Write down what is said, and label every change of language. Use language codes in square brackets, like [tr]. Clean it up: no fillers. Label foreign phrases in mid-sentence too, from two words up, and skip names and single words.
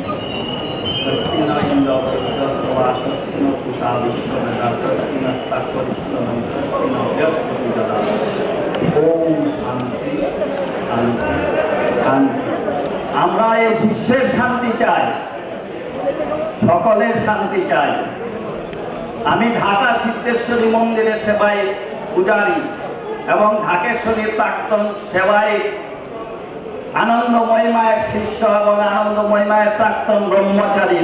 [sa] स्वस्ति न इंद्र वृद्धस्वा स्वस्ति न पूषा विश्ववेदा स्वस्ति न ताक्तरिष्टनं स्वस्ति न बृहस्पतिकला। ओम शांति शांति शांति। [bn] আমরা এই বিশ্বের শান্তি চাই, সকলের শান্তি চাই। আমি ঢাকা সিদ্ধেশ্বরী মন্দিরের সেবায় পূজারী এবং ঢাকেশ্বরীর প্রাক্তন সেবায় আনন্দময়ী মায়ের শিষ্য এবং আনন্দময়ী মায়ের প্রাক্তন ব্রহ্মচারী।